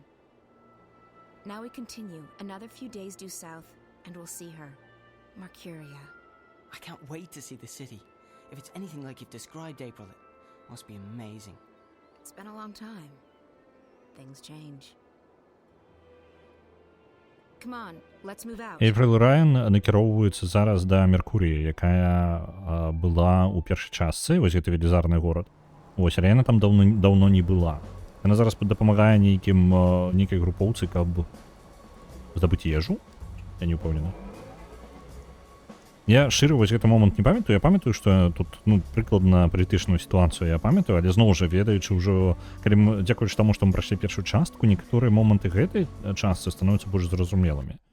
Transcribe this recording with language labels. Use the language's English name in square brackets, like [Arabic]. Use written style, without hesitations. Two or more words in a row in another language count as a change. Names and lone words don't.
[English] Now we continue, another few days due south, and we'll see her. Mercuria. I can't wait to see the city. If it's anything like you've described, April, it must be amazing. It's been a long time. Things change. Come on, let's move out. [Belarusian] April Ryan накіроўваецца зараз да Меркуріі, якая была ў першай частцы, вось гэты велізарны горад. Вось, але яна там даўно не была. Яна зараз дапамагае нейкай групоўцы, каб Здабыць ежу? Я не ўпэўнены. Я шчыра вось гэты момант не памятаю. Я памятаю, што тут, ну, прыкладна палітычную сітуацыю я памятаю, але зноў жа ведаючы ўжо, калі мы, дзякуючы таму, што мы прайшлі першую частку, некаторыя моманты гэтай частцы становяцца больш зразумелымі.